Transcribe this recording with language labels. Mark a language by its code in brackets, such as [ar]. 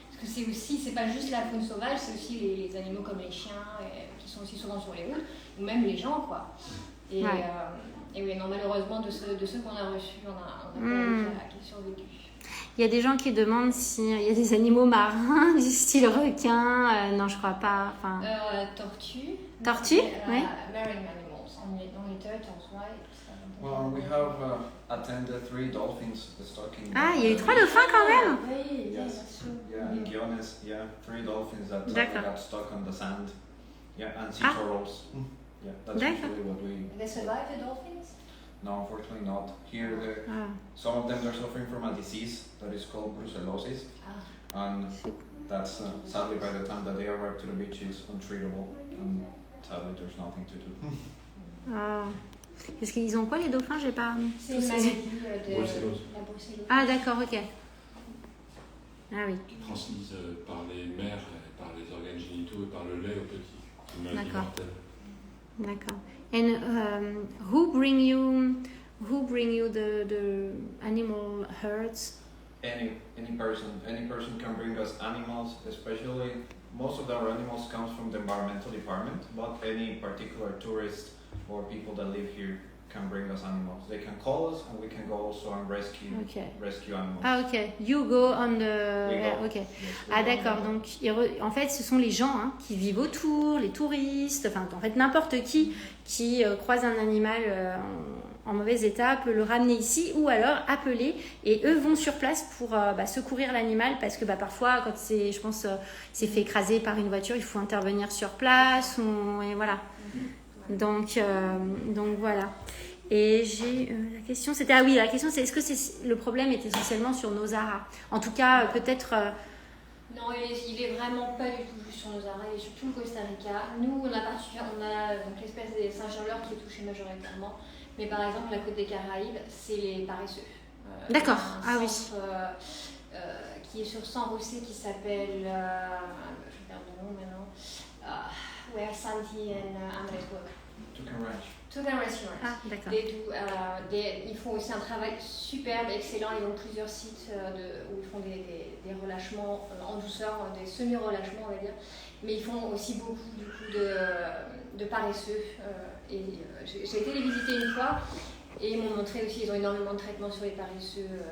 [fr] Parce que c'est pas juste la faune sauvage, c'est aussi les animaux comme les chiens qui sont aussi souvent sur les routes, ou même les gens, quoi. Et oui, non, malheureusement, de ceux qu'on a reçus, on a pas eu qui survécu. Il y a des gens qui demandent s'il y a des animaux marins, du style requin. Non, je crois pas. Enfin... Tortue. Tortue, oui. [en] Marine animals, only turtles, right? Well, we have attended 3 dolphins stocking. [fr] Ah, il y a eu 3 dauphins quand même. Oui, [en] Yes. Yeah, in Guiones, 3 dolphins that got stuck on the sand. Yeah, and sea turtles. Yeah, that's usually what we. They survive, the dolphins? No, unfortunately not. Here, some of them are suffering from a disease that is called brucellosis, and that's sadly by the time that they arrive to the beach is untreatable, and sadly there's nothing to do. [fr] Parce qu'ils ont quoi les dauphins? J'ai pas. C'est une maladie de brucellose. La brucellose. Ah d'accord, ok. Ah oui. Qui transmise par les mères, par les organes génitaux et par le lait aux petits. Une maladie mortelle. D'accord. [en] And who bring you the animal herds? Any person can bring us animals, especially most of our animals comes from the environmental department, but any particular tourist or people that live here can bring us animals. They can call us and we can go also and rescue animals. Ah ok, you go on the... ok. Yes, [fr] ah d'accord, donc en fait ce sont les gens qui vivent autour, les touristes, enfin en fait n'importe qui croise un animal en mauvais état peut le ramener ici ou alors appeler et eux vont sur place pour secourir l'animal parce que parfois quand c'est fait écraser par une voiture il faut intervenir sur place et voilà. Donc voilà. Et j'ai la question c'était la question c'est est-ce que le problème est essentiellement sur Nosara? En tout cas peut-être non, il est vraiment pas du tout juste sur Nosara, il est sur tout le Costa Rica. Nous on a donc l'espèce des singes hurleurs qui est touchée majoritairement, mais par exemple la côte des Caraïbes c'est les paresseux. D'accord. Oui. Qui est sur San José qui s'appelle je perds le nom maintenant. [en] Where Santi and Andrés work. Toucan Ranch. [fr] Ah, d'accord. Ils font aussi un travail superbe, excellent. Ils ont plusieurs sites où ils font des relâchements en douceur, des semi-relâchements, on va dire. Mais ils font aussi beaucoup du coup, de paresseux. J'ai été les visiter une fois et ils m'ont montré aussi ils ont énormément de traitements sur les paresseux.